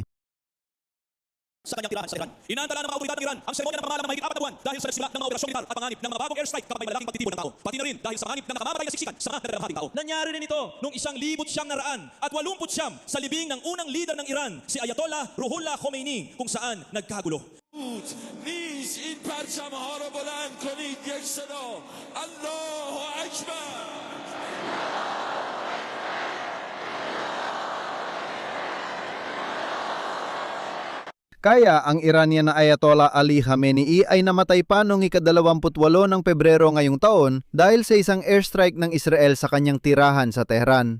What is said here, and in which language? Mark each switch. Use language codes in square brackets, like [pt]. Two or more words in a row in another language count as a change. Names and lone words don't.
[tl] Sa kanyang tirahan sa Iran, inaantala ng mga otoridad ng Iran ang seremonya ng pamamalam ng mahigit 4 na buwan dahil sa nagsimula ng mga operasyon militar at panganib ng mga bagong airstrike kapag may malaking pagtitipon ng tao. Pati na rin dahil sa panganib ng nakamamatay na siksikan sa mga nadadamahating tao. Nangyari rin ito noong 1980 sa libing ng unang leader ng Iran, si Ayatollah Ruhollah Khomeini, kung saan nagkagulo. [fa] نیز این پرچم ها رو بلند کنید یک صدا [ar] الله اکبر. [tl] Kaya ang Iranian na Ayatollah Ali Khamenei ay namatay pa noong ika-28 ng Pebrero ngayong taon dahil sa isang airstrike ng Israel sa kanyang tirahan sa Tehran.